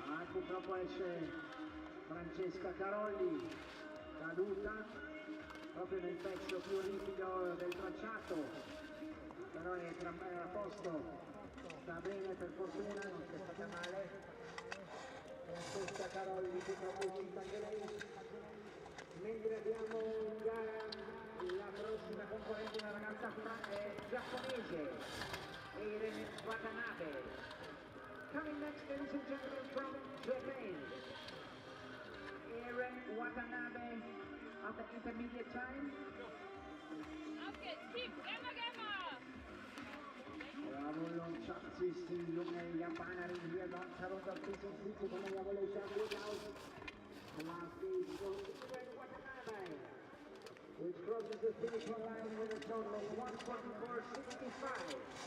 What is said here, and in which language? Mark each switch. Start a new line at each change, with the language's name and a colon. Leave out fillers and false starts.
Italian: Purtroppo esce Francesca Carolli, caduta proprio nel pezzo più ripido del tracciato, però è a posto, sta bene per fortuna, non si è fatta male. Francesca Carolli purtroppo è uscita anche lei, mentre abbiamo in gara la prossima concorrente, una ragazza giapponese, Eiren Watanabe.
English: Coming next, ladies and gentlemen, from Japan, Eiren Watanabe at the intermediate time.
German: Auf geht's, Team, Gamma!
Italian: Bravo, lanciarsi,
German: die junge Japanerin hier ganz herunter bis ins Ziel zu kommen. Jawohl, es schaut gut aus.
English: Last is for Eiren Watanabe, which crosses the finish line with a total of 1:44.65.